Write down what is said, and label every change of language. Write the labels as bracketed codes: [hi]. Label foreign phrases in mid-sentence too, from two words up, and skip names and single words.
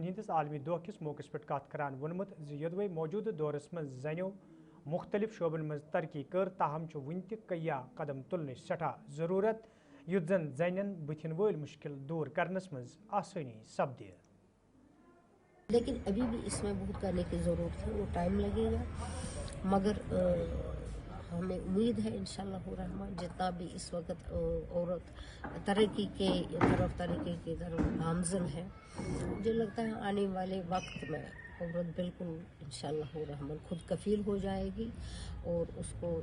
[ks] ہندس عالمی دہ کس موقع پہ کت کران وونمت یدوے موجودہ دورس مز زنیو مختلف شعبن مز ترقی کر تاہم ون تہ کئی قدم تلن سٹھا ضرورت یت زن زنین بتھن ول مشکل دور کرنس مز آسانی سپدے۔ [ur] لیکن ابھی بھی اس میں بہت کرنے کی ضرورت ہے، وہ ٹائم لگے گا، مگر ہمیں امید ہے [ar] انشاءاللہ الرحمن [ur] جتنا بھی اس وقت عورت ترقی کی طرف گامزن ہے، مجھے لگتا ہے آنے والے وقت میں عورت بالکل [ar] انشاءاللہ الرحمن [ur] خود کفیل ہو جائے گی اور اس کو